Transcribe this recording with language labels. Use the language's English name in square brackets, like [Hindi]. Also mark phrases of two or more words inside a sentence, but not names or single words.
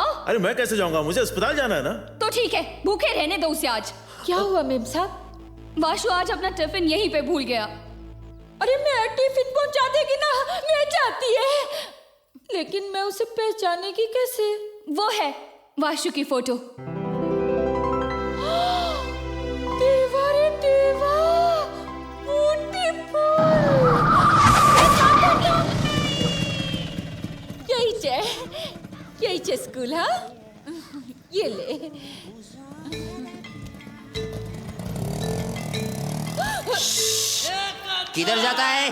[Hindi] अरे मैं कैसे जाऊंगा? मुझे अस्पताल जाना है ना। तो ठीक है, भूखे रहने दो उसे आज। क्या हुआ मेम साहब? वाशु आज अपना टिफिन यहीं पे भूल गया। अरे मैं टिफिन पहुंचा देगी ना, मैं चाहती है, लेकिन मैं उसे पहचानेगी कैसे? वो है वाशु की फोटो। देवा रे देवा, यही चे स्कूल। हाँ, ये ले। किधर जाता है?